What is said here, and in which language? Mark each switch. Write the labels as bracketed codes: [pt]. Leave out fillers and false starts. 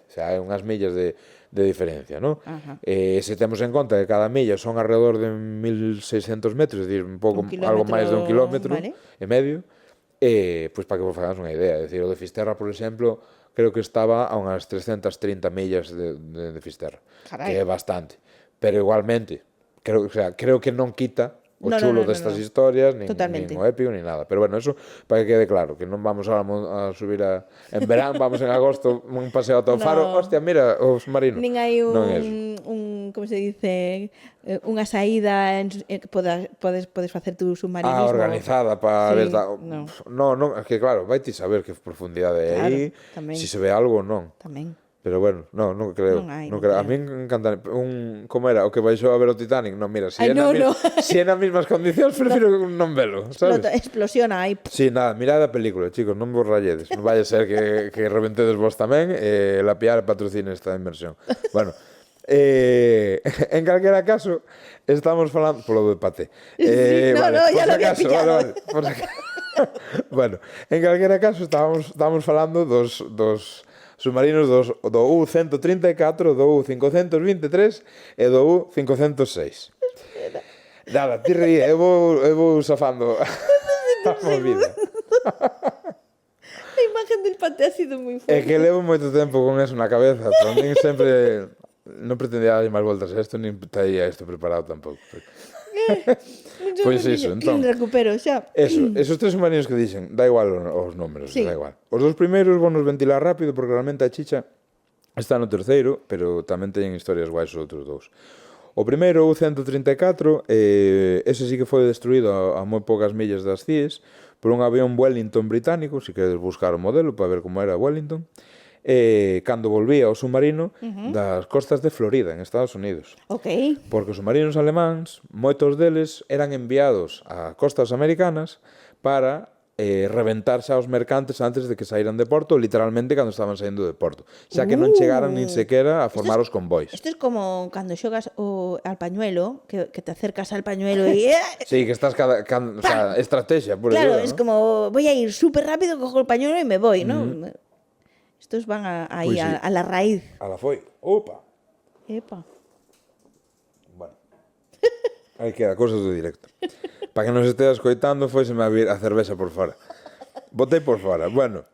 [gl] O sea, hai unhas millas de diferencia, ¿no? Se temos en conta que cada milla son [es] alrededor de 1.600 metros, es decir, [gl] un pouco, algo máis de 1 kilómetro e medio, pois para que vos fagades unha idea, é dicir, o de Fisterra, por exemplo, creo que estaba a unhas 330 millas de Fisterra, que é bastante, pero igualmente, creo que non quita o chulo destas historias, nin o épico, nin nada. Pero bueno, eso para que quede claro, que non vamos ahora a subir en verán, vamos en agosto un paseo ata o Faro, hostia, mira, o submarino. Nin hai como se dice, unha saída que podes facer tu submarinismo. Organizada para ver... Non, é que claro, vai ti saber que profundidade é aí, se se ve algo ou non. Tamén. Pero bueno, non creo. Non creo. [es] A mí me encanta [gl] como era o que baixou a ver o Titanic. Non, mira, se é nas mesmas condicións, prefiro non velo, sabes? Explosiona aí. Sí, nada, mirad a película, chicos, non vos rayedes. Non vai a ser que reventedes vos tamén e la Piar patrocine esta inversión. Bueno, en calquera caso, estamos falando polo de Pate. [es] Ya lo había pillado. [gl] Bueno, en calquera caso, estábamos falando dos submarinos do U-134, do U-523 e do U-506. Nada, ti reí, eu vou safando a movida. [es] A imagen del Pate ha sido moi fuerte. [gl] É que levo moito tempo con eso na cabeza, pero a mí sempre non pretendía dar máis voltas a isto, nin traía isto preparado tampouco. Pois iso, entón. Recupero xa. Esos 3 submarinos que dixen, da igual os números, da igual. Os 2 primeiros vonos ventilar rápido porque realmente a chicha está no terceiro, pero tamén teñen historias guais os outros 2. O primeiro, o U-134, ese sí que foi destruído a moi poucas millas das cíes por un avión Wellington británico, se queredes buscar o modelo para ver como era Wellington, cando volvía o submarino das costas de Florida, en Estados Unidos. Porque os submarinos alemáns, moitos deles eran enviados a costas americanas para reventar xa os mercantes antes de que saíran de Porto, literalmente cando estaban saindo de Porto, xa que non chegaran nin sequera a formar os convois. Isto é como cando xogas al pañuelo, [es] que te acercas al pañuelo [gl] e... Sí, que estás o sea, estrategia, por [es] claro, es como, voy a ir súper rápido, cojo el pañuelo y me voy, ¿no? Estos van ahí pues sí, a la raíz. A la foi. Opa. Epa. [gl] Bueno. Aí queda, cosas do directo. Para que nos estea escoitando, foiseme a vir a cervexa por fora. Botei por fora. Bueno.